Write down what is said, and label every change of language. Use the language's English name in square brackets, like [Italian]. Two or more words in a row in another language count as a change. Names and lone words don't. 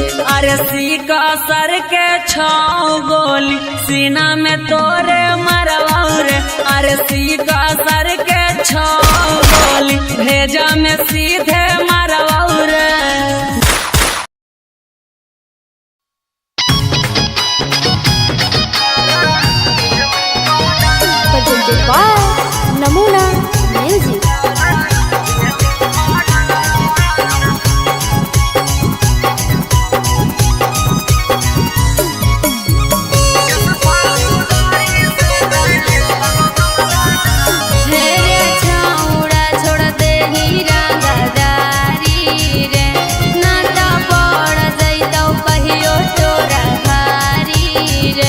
[Magahi] अरे सीका सर के छाओ गोली सीना में तोरे मरवाओ रे, अरे सीका सर के छाओ गोली भेजा में सीधे मरवाओ रे। [English] presented by Namuna Music. [Magahi] मेरे छाउड़ा छोड़ दे हीरा गदारी रे, नाता पड़ जइतौ कहियो तोरा भारी रे।